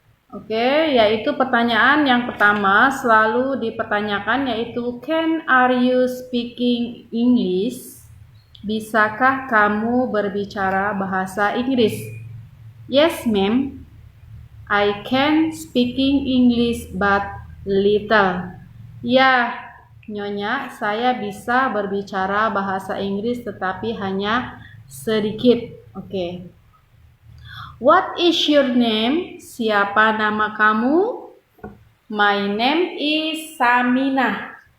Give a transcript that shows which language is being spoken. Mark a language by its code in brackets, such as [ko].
[id] Oke, yaitu pertanyaan yang pertama selalu dipertanyakan, yaitu [en] are you speaking English? [id] Bisakah kamu berbicara bahasa Inggris? [en] Yes, ma'am. I can speaking English but little. [id] Ya, Nyonya, saya bisa berbicara bahasa Inggris tetapi hanya sedikit. [en] Oke. What is your name? [id] Siapa nama kamu? [en] My name is Samina.